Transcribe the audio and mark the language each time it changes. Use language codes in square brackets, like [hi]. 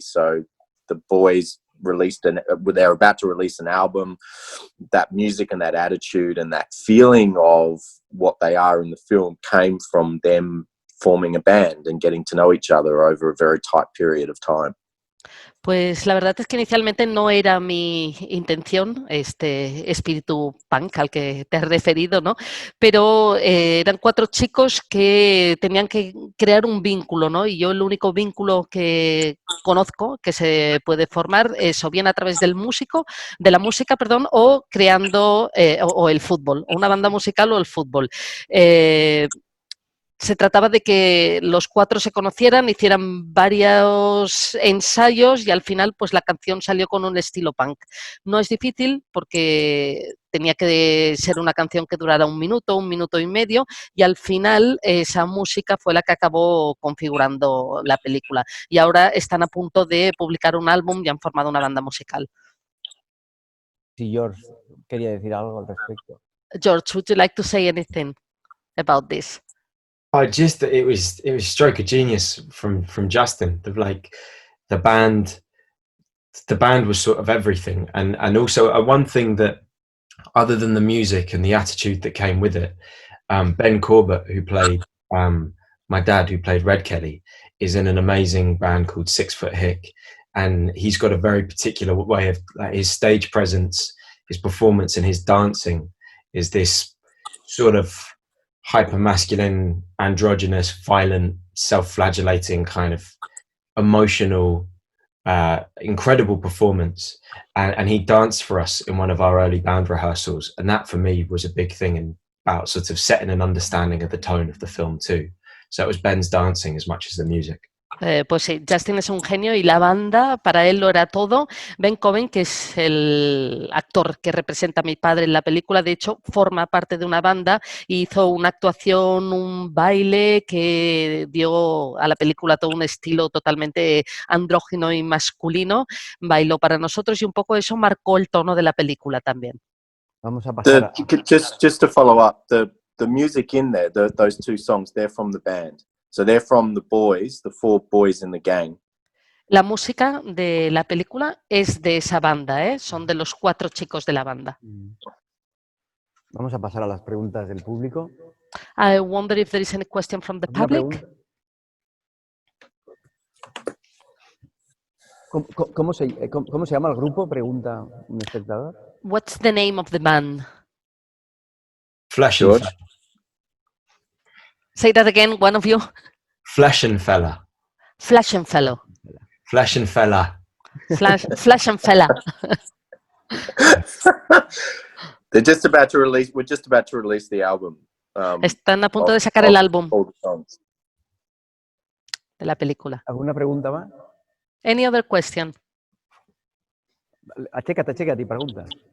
[en] So the boys they're about to release an album. That music and that attitude and that feeling of what they are in the film came from them forming a band and getting to know each other over a very tight period of time. [es] Pues la verdad es que inicialmente no era mi intención este espíritu punk al que te has referido, ¿no? Pero eran 4 chicos que tenían que crear un vínculo, ¿no? Y yo el único vínculo que conozco que se puede formar es o bien a través de la música, o creando o el fútbol, o una banda musical o el fútbol. Se trataba de que los 4 se conocieran, hicieran varios ensayos y al final pues la canción salió con un estilo punk. No es difícil porque tenía que ser una canción que durara 1 minuto y medio y al final esa música fue la que acabó configurando la película. Y ahora están a punto de publicar un álbum y han formado una banda musical. Sí, George quería decir algo al respecto. [en] George, would you like to say anything about this? It was stroke of genius from Justin. The band was sort of everything, and also one thing that, other than the music and the attitude that came with it, Ben Corbett, who played my dad, who played Red Kelly, is in an amazing band called 6 Foot Hick, and he's got a very particular way of his stage presence, his performance, and his dancing is this sort of hyper-masculine, androgynous, violent, self-flagellating kind of emotional, incredible performance. And he danced for us in one of our early band rehearsals. And that for me was a big thing about sort of setting an understanding of the tone of the film too. So it was Ben's dancing as much as the music. [es] Pues sí, Justin es un genio y la banda para él lo era todo. Ben Cohen, que es el actor que representa a mi padre en la película, de hecho forma parte de una banda y hizo una actuación, un baile que dio a la película todo un estilo totalmente andrógino y masculino. Bailó para nosotros y un poco eso marcó el tono de la película también. Vamos a pasar a... [en] Just to follow up, the music in there, those two songs, they're from the band. So they're from the boys, the 4 boys in the gang. [es] La música de la película es de esa banda, ¿eh? Son de los 4 chicos de la banda. Vamos a pasar a las preguntas del público. [en] I wonder if there is any question from the [es] ¿Alguna [en] public. [es] pregunta? ¿Cómo se llama el grupo? Pregunta un espectador. [en] What's the name of the band? Flesh and George? Fella. Say that again, one of you. Flesh and Fella. Flash and Fellow. Flesh and Fella. Flash and Fella. We're just about to release the album. [es] Están a punto de sacar el álbum [en] all the songs. [es] de la película. ¿Alguna pregunta más? [en] Any other question? [es] Achécate y pregunta.